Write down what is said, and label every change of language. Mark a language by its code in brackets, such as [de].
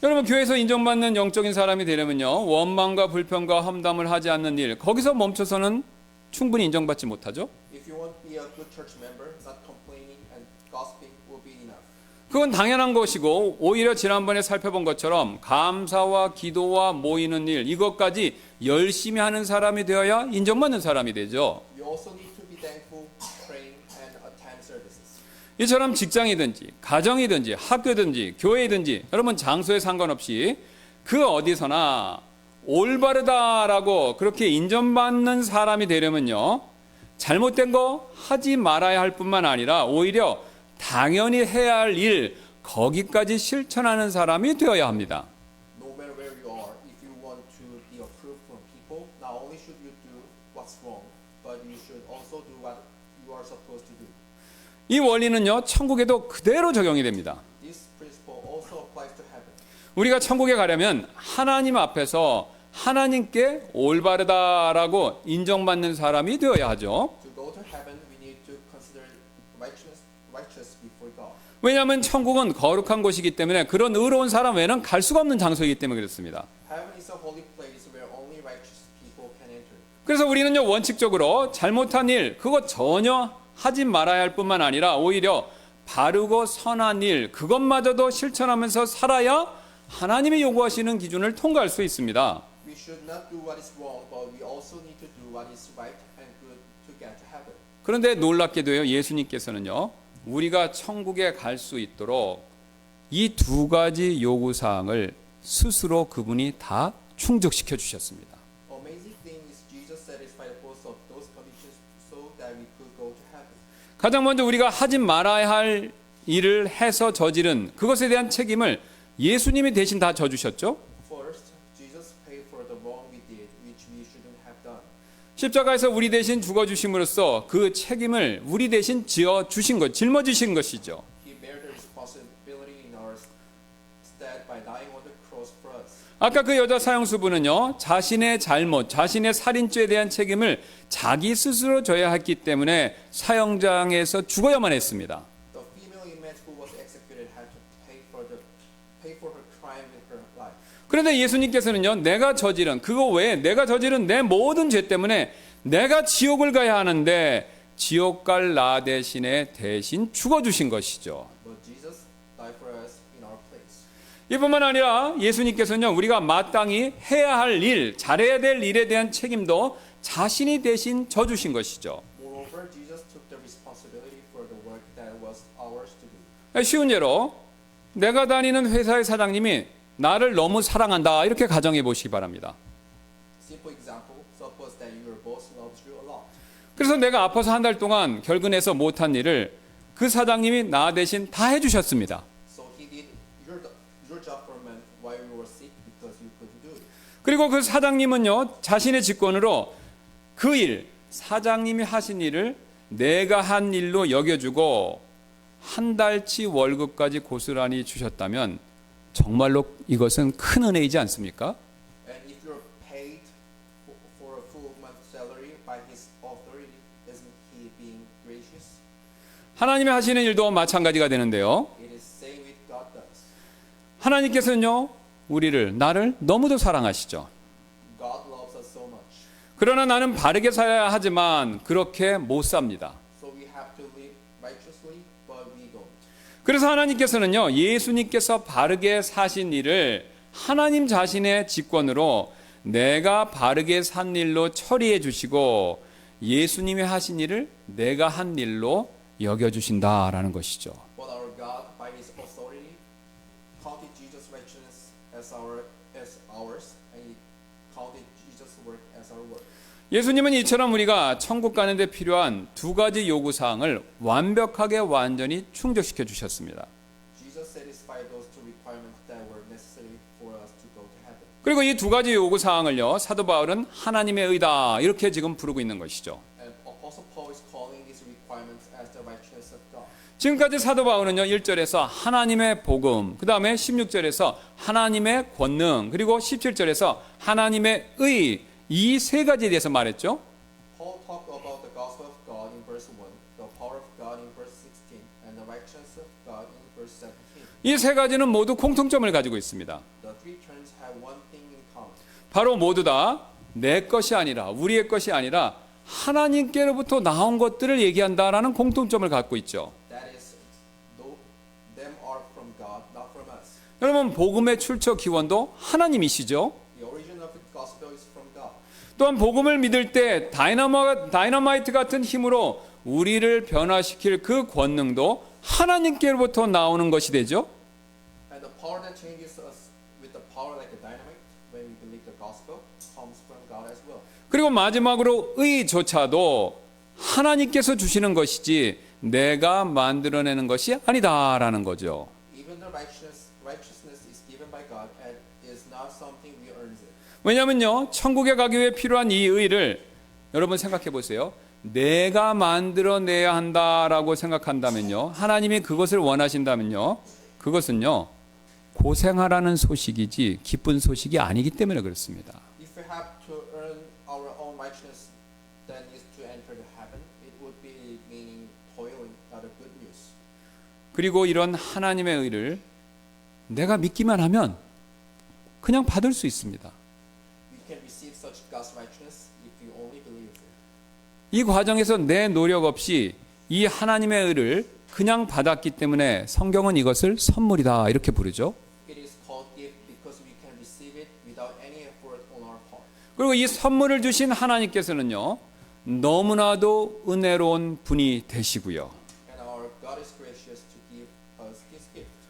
[ko] 여러분 교회에서 인정받는 영적인 사람이 되려면요 원망과 불평과 험담을 하지 않는 일 거기서 멈춰서는 충분히 인정받지 못하죠. [en] If you want to be a good church member, not complaining and gossiping will be enough. [ko] 그건 당연한 것이고 오히려 지난번에 살펴본 것처럼 감사와 기도와 모이는 일 이것까지 열심히 하는 사람이 되어야 인정받는 사람이 되죠. [en] You also need to be thankful, praying, and attend services. [ko] 이처럼 직장이든지 가정이든지 학교든지 교회이든지 여러분 장소에 상관없이 그 어디서나 올바르다라고 그렇게 인정받는 사람이 되려면요 잘못된 거 하지 말아야 할 뿐만 아니라 오히려 당연히 해야 할 일 거기까지 실천하는 사람이 되어야 합니다. [en] No matter where you are, if you want to be approved from people, not only should you do what's wrong, but you should also do what you are supposed to do. [ko] 이 원리는요 천국에도 그대로 적용이 됩니다. [en] This principle also applies to heaven. [ko] 우리가 천국에 가려면 하나님 앞에서 하나님께 올바르다라고 인정받는 사람이 되어야 하죠. [en] To go to heaven, we need to consider righteous before God. [ko] 왜냐하면 천국은 거룩한 곳이기 때문에 그런 의로운 사람 외에는 갈 수가 없는 장소이기 때문에 그렇습니다. [en] Heaven is a holy place where only righteous people can enter. [ko] 그래서 우리는요 원칙적으로 잘못한 일 그거 전혀 하지 말아야 할 뿐만 아니라 오히려 바르고 선한 일 그것마저도 실천하면서 살아야 하나님이 요구하시는 기준을 통과할 수 있습니다. [en] We should not do what is wrong, but we also need to do what is right and good to get to heaven. [ko] 그런데 놀랍게도요 예수님께서는요 우리가 천국에 갈 수 있도록 이 두 가지 요구 사항을 스스로 그분이 다 충족시켜 주셨습니다. [en] Amazing thing is Jesus satisfied both of those conditions so that we could go to heaven. [ko] 가장 먼저 우리가 하지 말아야 할 일을 해서 저지른 그것에 대한 책임을 예수님이 대신 다 져주셨죠. [en] First, Jesus paid for the wrong we did, which we shouldn't have done. [ko] 십자가에서 우리 대신 죽어주심으로써 그 책임을 우리 대신 짊어주신 것이죠. [en] He bear the responsibility in our stead by dying on the cross for us. [ko] 아까 그 여자 사형수부는요 자신의 잘못, 자신의 살인죄에 대한 책임을 자기 스스로 져야 했기 때문에 사형장에서 죽어야만 했습니다. [en] The female inmate who was executed had to pay for her crime with her life. [ko] 그런데 예수님께서는요 내가 저지른 그거 외에 내가 저지른 내 모든 죄 때문에 내가 지옥을 가야 하는데 지옥 갈 나 대신 죽어주신 것이죠. [en] But Jesus died for us in our place. [ko] 이뿐만 아니라 예수님께서는요, 우리가 마땅히 해야 할 일, 잘해야 될 일에 대한 책임도 자신이 대신 져주신 것이죠. [en] Moreover, Jesus took the responsibility for the work that was ours to do. [ko] 쉬운 예로 내가 다니는 회사의 사장님이 나를 너무 사랑한다 이렇게 가정해 보시기 바랍니다. [en] Simple example, suppose that your boss loves you a lot. [ko] 그래서 내가 아파서 한 달 동안 결근해서 못한 일을 그 사장님이 나 대신 다 해주셨습니다. [en] So he did your job for a month while you were sick because you couldn't do it. [ko] 그리고 그 사장님은요, 자신의 직권으로 그 일, 사장님이 하신 일을 내가 한 일로 여겨주고 한 달치 월급까지 고스란히 주셨다면 정말로 이것은 큰 은혜이지 않습니까? [en] And if you're paid for a full month salary by his authority, isn't he being gracious? [ko] 하나님이 하시는 일도 마찬가지가 되는데요. [en] It is same with God does. [ko] 하나님께서는요, 나를 너무도 사랑하시죠. [en] God loves us so much. [ko] 그러나 나는 바르게 살아야 하지만 그렇게 못 삽니다. [en] So we have to live righteously, but we don't. [ko] 그래서 하나님께서는요, 예수님께서 바르게 사신 일을 하나님 자신의 직권으로 내가 바르게 산 일로 처리해 주시고 예수님이 하신 일을 내가 한 일로 여겨주신다라는 것이죠. [en] But our God, by his authority, counted Jesus' righteousness as ours, and he counted Jesus' work as our work. [ko] 예수님은 이처럼 우리가 천국 가는 데 필요한 두 가지 요구사항을 완벽하게 완전히 충족시켜 주셨습니다. [en] Jesus satisfied those two requirements that were necessary for us to go to heaven. [ko] 그리고 이 두 가지 요구사항을요, 사도 바울은 하나님의 의다 이렇게 지금 부르고 있는 것이죠. [en] And Apostle Paul is calling these requirements as the righteousness of God. [ko] 지금까지 사도 바울은요, 1절에서 하나님의 복음, 그 다음에 16절에서 하나님의 권능, 그리고 17절에서 하나님의 의, 이 세 가지에 대해서 말했죠. [en] Paul talked about the gospel of God in verse 1, the power of God in verse 16, and the righteousness of God in verse 17. [ko] 이 세 가지는 모두 공통점을 가지고 있습니다. [en] The three terms have one thing in common. [ko] 바로 모두 다 내 것이 아니라, 우리의 것이 아니라 하나님께로부터 나온 것들을 얘기한다라는 공통점을 갖고 있죠. [en] That is, them are from God, not from us. [ko] 여러분, 복음의 출처 기원도 하나님이시죠. [en] The origin of the gospel is from God. [ko] 또한 복음을 믿을 때 다이너마이트 같은 힘으로 우리를 변화시킬 그 권능도 하나님께로부터 나오는 것이 되죠. [en] And the power that changes us with the power like a dynamite when we believe the gospel comes from God as well. [ko] 그리고 마지막으로 의조차도 하나님께서 주시는 것이지 내가 만들어내는 것이 아니다라는 거죠. [en] Even the righteousness is given by God and is not something we earn it. [ko] 왜냐하면요, 천국에 가기 위해 필요한 이 의를 여러분 생각해 보세요. 내가 만들어내야 한다라고 생각한다면요, 하나님이 그것을 원하신다면요, 그것은요 고생하라는 소식이지 기쁜 소식이 아니기 때문에 그렇습니다. [en] If we have to earn our own righteousness, then is to enter the heaven, it would be meaning toiling, not a good news. [ko] 그리고 이런 하나님의 의를 내가 믿기만 하면 그냥 받을 수 있습니다. [en] We can receive such God's righteousness if we only believe it. [ko] 이 과정에서 내 노력 없이 이 하나님의 의를 그냥 받았기 때문에 성경은 이것을 선물이다 이렇게 부르죠. [en] It is called gift because we can receive it without any effort on our part. [ko] 그리고 이 선물을 주신 하나님께서는요, 너무나도 은혜로운 분이 되시고요. [en] And our God is gracious to give us His gift.